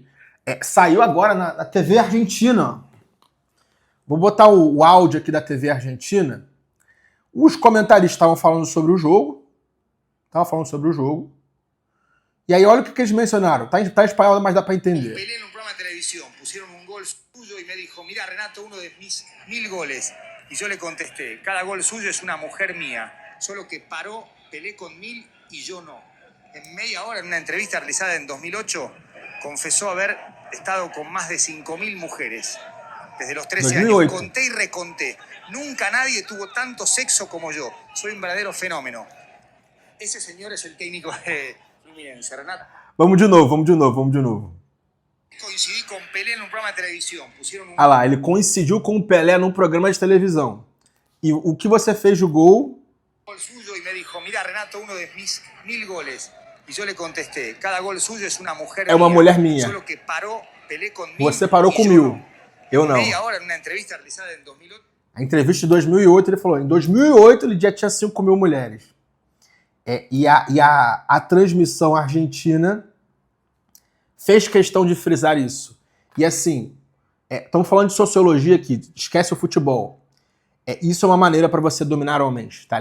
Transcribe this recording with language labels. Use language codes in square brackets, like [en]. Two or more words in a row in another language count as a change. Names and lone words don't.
[pt] Saiu agora na TV Argentina. Vou botar o áudio aqui da TV Argentina. Os comentaristas estavam falando sobre o jogo. E aí olha o que eles mencionaram. Tá em espanhol, mas dá para entender. Pelé num programa de televisão, [es] pusieron um gol suyo e me dijo, mira Renato, uno de mis 1000 goles. Y yo le contesté, cada gol suyo es una mujer mía, solo que paró Pelé con 1000 y yo no. En media hora, en una entrevista realizada en 2008, confesó haber estado con más de 5000 mujeres. Desde los 13 2008. años, conté y reconté. Nunca nadie tuvo tanto sexo como yo. Soy un verdadero fenómeno. Ese señor es el técnico de Fluminense, Renato. [pt] Vamos de novo. [es] Coincidí con Pelé en un programa de televisión. Pusieron [pt] Ah lá, ele coincidiu com o Pelé num programa de televisão. E o que você fez do gol? [es] Gol suyo y me dijo, mira Renato, uno de mis 1000 goles. Y yo le contesté, cada gol suyo es una mujer [pt] É uma mulher minha. [es] Solo que paró Pelé con 1000. [pt] Você parou com 1000. Eu não. [es] Media hora en una entrevista realizada en 2008. [pt] A entrevista de 2008, ele falou, em 2008 ele já tinha 5 mil mulheres. E a transmissão argentina fez questão de frisar isso. E assim, estamos falando de sociologia aqui, esquece o futebol. Isso é uma maneira para você dominar homens, tá?